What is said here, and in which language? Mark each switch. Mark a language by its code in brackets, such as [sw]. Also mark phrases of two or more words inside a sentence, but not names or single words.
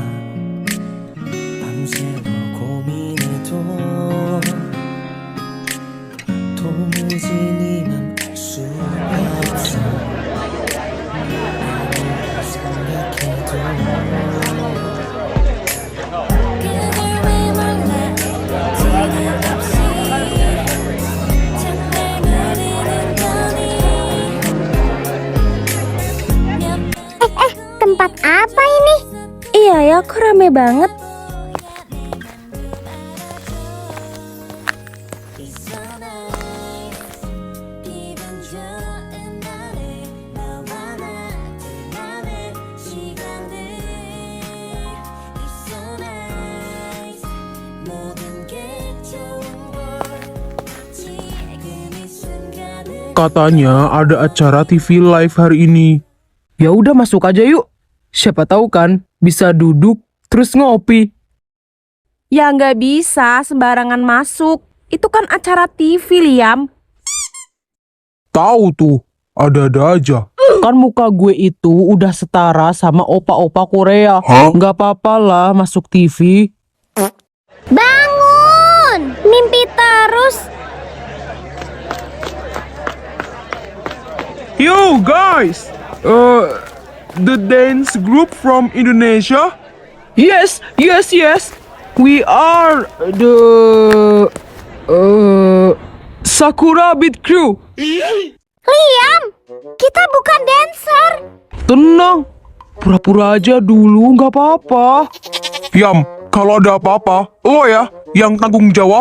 [ko] 밤새워 고민해도 도무지 네 맘 알 수가 없어 아무리 생각해도 그걸 왜 몰라 지금 없이 정말 모르는 거니 [id] Tempat apa ini? Iya ya, kok rame banget. [ko] 기분 좋은 날에 너와 나 둘만의 시간들 [en] It's so nice [ko] 모든 게 좋은 걸 지금 이 순간을 [id] Katanya ada acara TV live hari ini. Ya udah masuk aja yuk. Siapa tahu kan bisa duduk terus ngopi. Ya nggak bisa sembarangan masuk. Itu kan acara TV, Liam. Tahu tuh, ada-ada aja. Kan muka gue itu udah setara sama opa-opa Korea. Nggak apa-apa lah masuk TV. Bangun! Mimpi terus. [en] Yo guys, the dance group from Indonesia. Yes. We are the Sakura Beat Crew. [id] Liam, kita bukan dancer. Tenang, pura-pura aja dulu, nggak apa-apa. Yam, kalau ada apa-apa, lo ya yang tanggung jawab.